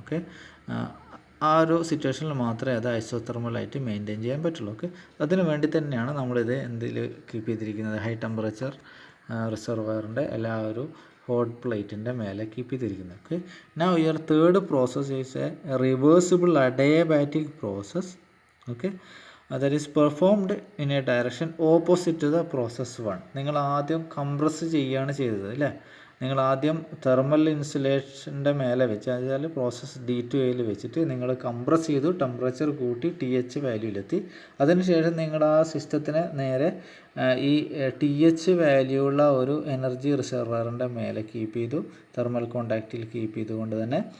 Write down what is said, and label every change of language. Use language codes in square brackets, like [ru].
[ml] Okay, ആ ഒരു സിറ്റുവേഷനിൽ മാത്രമേ അത് ഐസോതെർമലായിട്ട് മെയിൻറ്റെയിൻ ചെയ്യാൻ പറ്റുള്ളൂ. ഓക്കെ, അതിന് വേണ്ടി തന്നെയാണ് നമ്മളിത് എന്തിൽ കീപ്പ് ചെയ്തിരിക്കുന്നത്? ഹൈ ടെമ്പറേച്ചർ റിസർവറിൻ്റെ എല്ലാ ഒരു ഹോട്ട് പ്ലേറ്റിൻ്റെ മേലെ കീപ്പ് ചെയ്തിരിക്കുന്നത്. [en] Okay, now your third process is a reversible adiabatic process. Okay, that is performed in a direction opposite to the process 1. [ml] നിങ്ങൾ ആദ്യം കംപ്രസ് ചെയ്യുകയാണ് ചെയ്തത് അല്ലേ? നിങ്ങൾ ആദ്യം തെർമൽ ഇൻസുലേഷൻ്റെ മേലെ വെച്ച്, അതായത് പ്രോസസ്സ് D to Aയിൽ വെച്ചിട്ട് നിങ്ങൾ കംപ്രസ് ചെയ്തു, ടെമ്പറേച്ചർ കൂട്ടി TH വാല്യൂയിലെത്തി. അതിനുശേഷം നിങ്ങൾ ആ സിസ്റ്റത്തിനെ നേരെ ഈ TH വാല്യൂ ഉള്ള ഒരു എനർജി റിസർവറിൻ്റെ മേലെ കീപ്പ് ചെയ്തു, തെർമൽ കോണ്ടാക്റ്റിൽ കീപ്പ് ചെയ്തുകൊണ്ട് തന്നെ.